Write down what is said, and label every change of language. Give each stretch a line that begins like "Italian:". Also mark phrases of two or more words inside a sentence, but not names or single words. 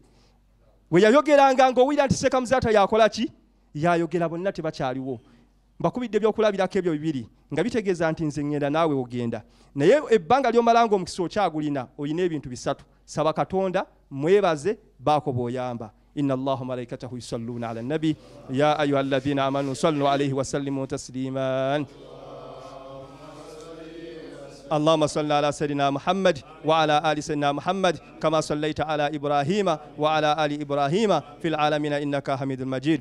Ganda: We yayogeranga ng'owulira nti Seeka Muzaata yakola ki? Yayogera, bonna tebakyaliwo. Mbakubidde ebyokulabirako ebyo bibiri nga bitegeeza nti nze ŋŋenda naawe ogenda. Naye ebbanga ly'omalanga omukisa okyagulina, oyina ebintu bisatu. Saba Katonda, mwebaze, baako b'oyamba.
Arabic: إن الله ملائكته يصلون على النبي يا أيها الذين آمنوا صلوا عليه وسلموا تسليما. اللهم صل على سيدنا محمد وعلى آل سيدنا محمد كما صليت على إبراهيم وعلى آل إبراهيم في العالمين إنك حميد مجيد.